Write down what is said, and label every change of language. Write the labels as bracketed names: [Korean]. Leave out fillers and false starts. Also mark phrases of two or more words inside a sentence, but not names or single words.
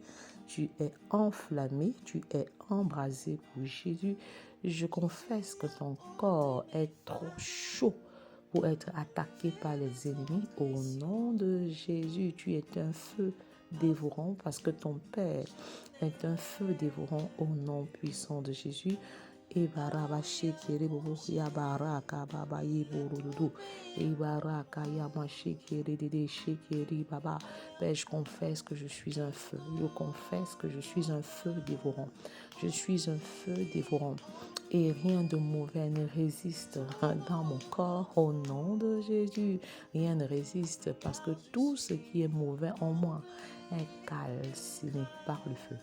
[French] Tu es enflammé, tu es embrasé pour Jésus. Je confesse que ton corps est trop chaud pour être attaqué par les ennemis. Au nom de Jésus, tu es un feu dévorant parce que ton Père est un feu dévorant au nom puissant de Jésus. Ibaraba shekere bobo ya baraka baba yiburudu ibaraka ya mashekere dede shekere baba. Père, je confesse que je suis un feu. Je confesse que je suis un feu dévorant. Je suis un feu dévorant. Et rien de mauvais ne résiste dans mon corps au nom de Jésus. Rien ne résiste parce que tout ce qui est mauvais en moi est calciné par le feu.